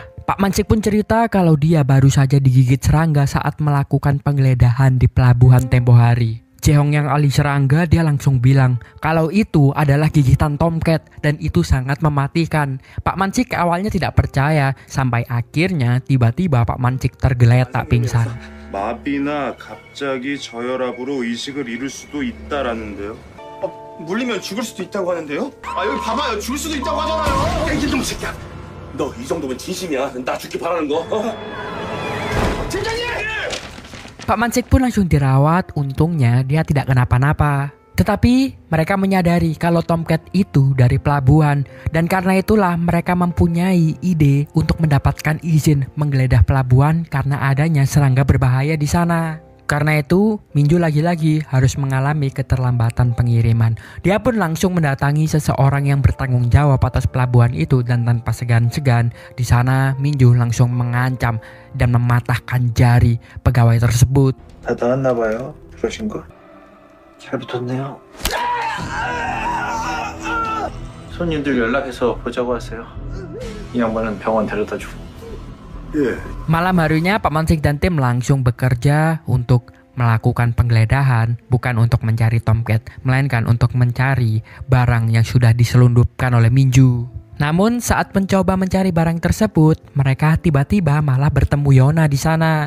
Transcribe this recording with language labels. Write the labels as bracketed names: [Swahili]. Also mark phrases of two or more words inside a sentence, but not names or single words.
[Indonesian] Pak Mansik pun cerita kalau dia baru saja digigit serangga saat melakukan penggeledahan di pelabuhan tempo hari. Jehong yang ahli serangga dia langsung bilang kalau itu adalah gigitan tomcat dan itu sangat mematikan. Pak Mansik awalnya tidak percaya sampai akhirnya tiba-tiba Pak Mansik tergeletak pingsan. [Korean] 마비나 갑자기 저혈압으로 의식을 잃을 수도 있다라는데요. 물리면 죽을 수도 있다고 하는데요? 아 여기 봐봐요 죽을 수도 있다고 하잖아요. 야 이놈 새끼야. 너 이 정도면 진심이야. 나 죽기 바라는 거. 팀장님! [Indonesian] Pak Mansik pun langsung dirawat, untungnya dia tidak kenapa-napa. Tetapi mereka menyadari kalau tomcat itu dari pelabuhan dan karena itulah mereka mempunyai ide untuk mendapatkan izin menggeledah pelabuhan karena adanya serangga berbahaya di sana. Karena itu, Minju lagi-lagi harus mengalami keterlambatan pengiriman. Dia pun langsung mendatangi seseorang yang bertanggung jawab atas pelabuhan itu dan tanpa segan-segan di sana Minju langsung mengancam dan mematahkan jari pegawai tersebut. [Korean] 다 나았나 봐요. 그러신 거? 잘 붙었네요. 손님들 연락해서 보자고 하세요. 이 양반은 병원 데려다 주고. [Indonesian] Malam harinya Pak Mansik dan tim langsung bekerja untuk melakukan penggeledahan, bukan untuk mencari tomcat, melainkan untuk mencari barang yang sudah diselundupkan oleh Minju. Namun saat mencoba mencari barang tersebut, mereka tiba-tiba malah bertemu Yona di sana.